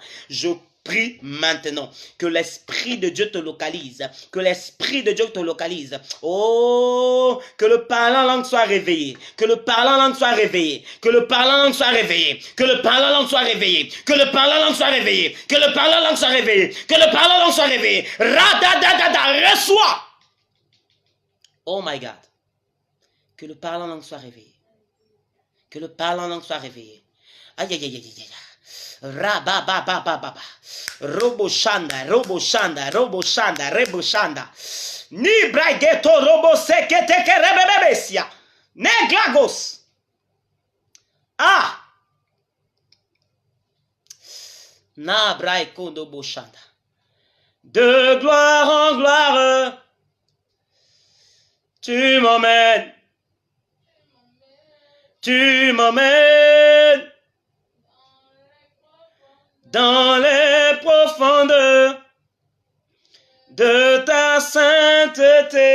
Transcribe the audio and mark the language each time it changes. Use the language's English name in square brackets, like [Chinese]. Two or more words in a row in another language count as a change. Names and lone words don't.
[French] Je prie maintenant que l'Esprit de Dieu te localise, que l'Esprit de Dieu te localise. Oh, que le parlant langue soit réveillé, que le parlant langue soit réveillé, que le parlant langue soit réveillé, que le parlant langue soit réveillé, que le parlant langue soit réveillé, que le parlant langue soit réveillé, que le parlant langue soit réveillé. Radadadada, reçois. [English] Oh my God. [French] Que le parlant langue soit réveillé. Que le parlant langue soit réveillé. Aïe, aïe, aïe, aïe, aïe. Rabababababa. Roboshanda. Ni brageto robo seketeke rebebebesia. Neglagos. Ah. Nabra Ekondo Boshanda. De gloire en gloire, tu m'emmènes. Tu m'emmènes dans les profondeurs de ta sainteté.